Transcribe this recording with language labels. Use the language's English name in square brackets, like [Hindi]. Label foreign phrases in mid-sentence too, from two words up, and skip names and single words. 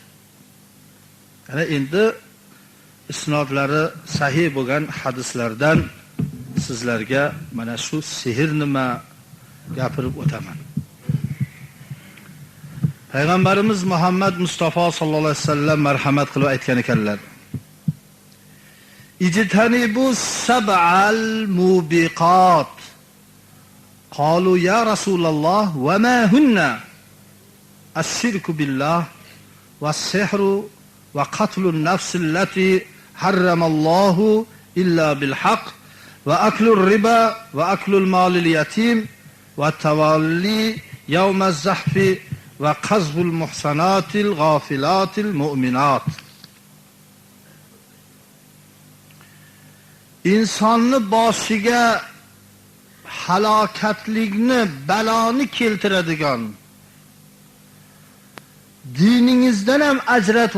[Uzbek] Ana endi isnodlari sahih bo'lgan hadislardan sizlarga mana shu sehr nima, gapirib o'taman. Payg'ambarimiz Muhammad Mustafa [Arabic] صلى الله عليه وسلم [Uzbek] marhamat qilib aytgan ekanlar: [Arabic] "اجتنبوا السبع الموبقات." قالوا يا رسول الله وما هن? الشرك بالله والسحر وقتل النفس التي حرم الله إلا بالحق وأكل الربا وأكل مال اليتيم والتولي يوم الزحف وقذف المحصنات الغافلات المؤمنات. [Uzbek] İnsonni boshiga halokatlikni, baloni keltiradigan, diningizdan ham ajratib